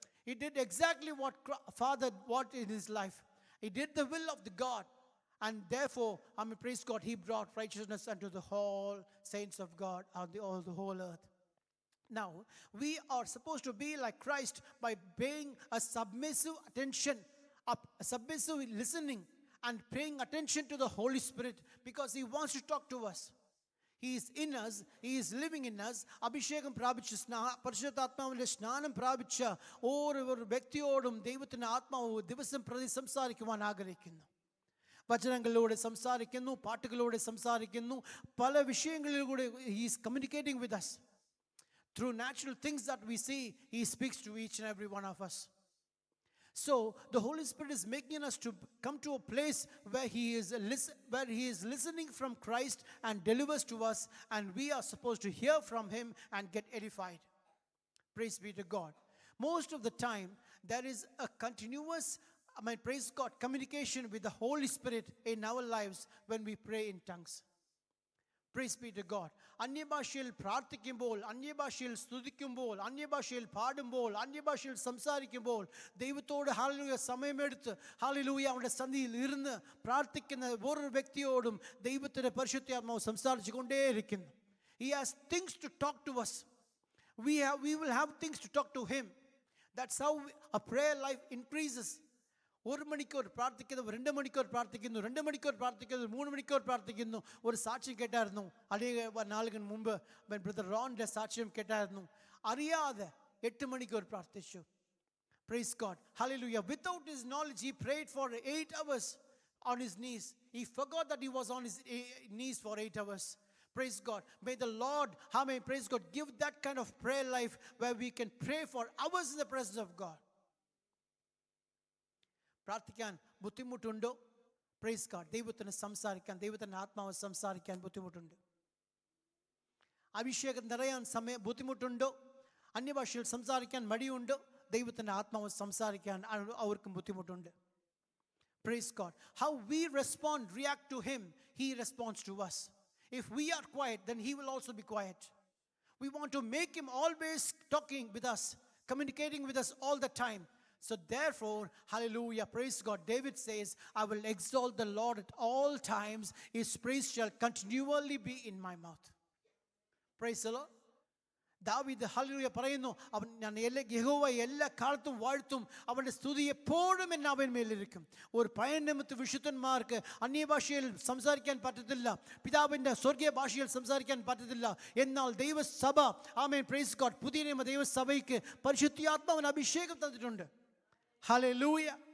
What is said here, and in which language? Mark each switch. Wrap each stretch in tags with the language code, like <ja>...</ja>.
<en>He did exactly what Father wanted in his life. He did the will of the God, and therefore, praise God, he brought righteousness unto the whole saints of God on the whole earth. Now, we are supposed to be like Christ by paying a submissive attention, a submissive listening, and paying attention to the Holy Spirit, because he wants to talk to us. He is in us, he is living in us.</en> <ml>അഭിഷേകം പ്രാപിച്ച് പരിശുദ്ധാത്മാവിന്റെ സ്നാനം പ്രാപിച്ച ഓരോ വ്യക്തിയോടും ദൈവത്തിന്റെ ആത്മാവ് ദിവസം പ്രതി സംസാരിക്കുവാൻ ആഗ്രഹിക്കുന്നു. വചനങ്ങളിലൂടെ സംസാരിക്കുന്നു, പാട്ടുകളിലൂടെ സംസാരിക്കുന്നു, പല വിഷയങ്ങളിലൂടെ</ml> <en>he is communicating with us. Through natural things that we see, he speaks to each and every one of us. So the Holy Spirit is making us to come to a place where he is listening from Christ and delivers to us, and we are supposed to hear from him and get edified. Praise be to God. Most of the time there is a continuous, praise God, communication with the Holy Spirit in our lives when we pray in tongues. Praise be to God.</en> <ml>അന്യഭാഷയിൽ പ്രാർത്ഥിക്കുമ്പോൾ, അന്യഭാഷയിൽ സ്തുതിക്കുമ്പോൾ, അന്യഭാഷയിൽ പാടുമ്പോൾ, അന്യഭാഷയിൽ സംസാരിക്കുമ്പോൾ ദൈവത്തോട് hallelujah സമയമെടുത്ത് hallelujah അവന്റെ സന്നിധിയിൽ ഇരുന്ന് പ്രാർത്ഥിക്കുന്ന ഓരോ വ്യക്തിയോടും ദൈവത്തിന്റെ പരിശുദ്ധാത്മാവ് സംസാരിച്ചു കൊണ്ടേയിരിക്കുന്നു.</ml> <en>He has things to talk to us. We will have things to talk to him. That's how a prayer life increases.</en> <ml>1 മണിക്കൂർ പ്രാർത്ഥിക്കുന്നു, 2 മണിക്കൂർ പ്രാർത്ഥിക്കുന്നു, 2 മണിക്കൂർ പ്രാർത്ഥിക്കുന്നു, 3 മണിക്കൂർ പ്രാർത്ഥിക്കുന്നു. ഒരു സാക്ഷ്യം കേട്ടായിരുന്നു അല്ലെങ്കിൽ നാളുകൾ മുമ്പ് ബ്രദർ റോണിന്റെ സാക്ഷ്യം കേട്ടായിരുന്നു. അറിയാതെ 8 മണിക്കൂർ പ്രാർത്ഥിച്ചു.</ml> <en>Praise God. Hallelujah. Without his knowledge, he prayed for 8 hours on his knees. He forgot that he was on his knees for 8 hours. Praise God. May the Lord, praise God, give that kind of prayer life where we can pray for hours in the presence of God.</en> <ml>പ്രാർത്ഥിക്കാൻ ബുദ്ധിമുട്ടുണ്ടോ? Praise God. ദൈവത്തിന് സംസാരിക്കാൻ, ദൈവത്തിൻ്റെ ആത്മാവ് സംസാരിക്കാൻ ബുദ്ധിമുട്ടുണ്ട്. അഭിഷേകം നിറയാൻ ബുദ്ധിമുട്ടുണ്ടോ? അന്യഭാഷയിൽ സംസാരിക്കാൻ മടിയുണ്ടോ? ദൈവത്തിൻ്റെ ആത്മാവ് സംസാരിക്കാൻ അവർക്കും ബുദ്ധിമുട്ടുണ്ട്. Praise God.</ml> <en>How we react to him, he responds to us. If we are quiet, then he will also be quiet. We want to make him always talking with us, communicating with us all the time. So therefore, hallelujah, praise God, David says, I will exalt the Lord at all times. His praise shall continually be in my mouth. Praise the Lord.</en> <ml>ദാവീദ് hallelujah പറയുന്നു, ഞാൻ യഹോവ എല്ലാ കാലത്തും വാഴ്ത്തും, അവന്റെ സ്തുതി എപ്പോഴും എന്നെ അവൻ മേലിരിക്കും. ഒരു പയനമത്ത് വിശുദ്ധന്മാർക്ക് അന്യഭാഷയിൽ സംസാരിക്കാൻ പറ്റത്തില്ല, പിതാവിന്റെ സ്വർഗീയ ഭാഷയിൽ സംസാരിക്കാൻ പറ്റത്തില്ല. എന്നാൽ ദൈവസഭ, ആമേൻ, പ്രൈസ് ഗോഡ്, പുതിയ നിയമ ദൈവസഭയ്ക്ക് പരിശുദ്ധാത്മാവിന് അഭിഷേകം തന്നിട്ടുണ്ട്. ഹല്ലേലൂയ.</ml>